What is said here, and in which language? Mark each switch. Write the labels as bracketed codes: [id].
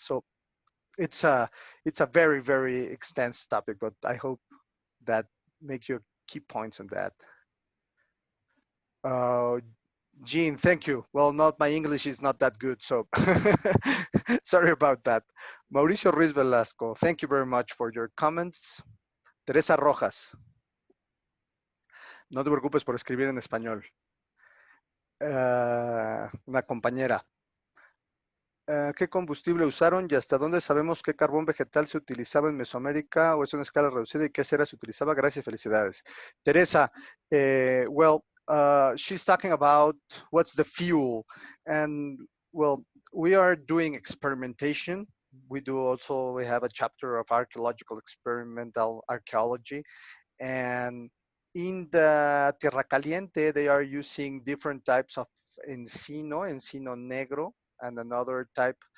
[en] So it's a very very extensive topic, but I hope that make you key points on that. uh, Jean, thank you. Well, not my English is not that good, so sorry about that. Mauricio Ruiz Velasco, thank you very much for your comments. [es] Teresa Rojas, no te preocupes por escribir en español. Una compañera. ¿Qué combustible usaron y hasta dónde sabemos qué carbón vegetal se utilizaba en Mesoamérica o es una escala reducida y qué cera se utilizaba? Gracias, felicidades. [en] Teresa, well, she's talking about what's the fuel. And well, we are doing experimentation. We have a chapter of archaeological experimental archaeology. And in the Tierra Caliente, they are using different types of encino negro, and another type.